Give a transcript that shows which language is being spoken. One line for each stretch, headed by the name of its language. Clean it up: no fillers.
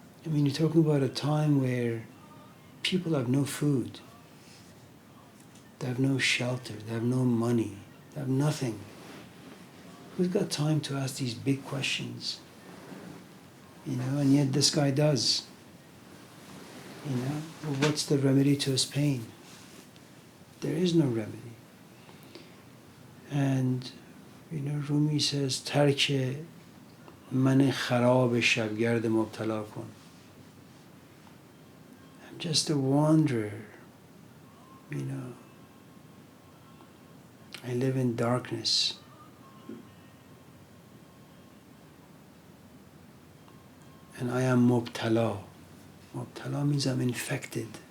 English: You're talking about a time where people have no food, they have no shelter, they have no money, they have nothing. Who's got time to ask these big questions? And yet this guy does. Well, what's the remedy to his pain? There is no remedy. And, Rumi says,
Persian: ترک من خراب شبگرد مبتلا کن.
English: I'm just a wanderer, I live in darkness. And I am mubtala. Mubtala means I'm infected.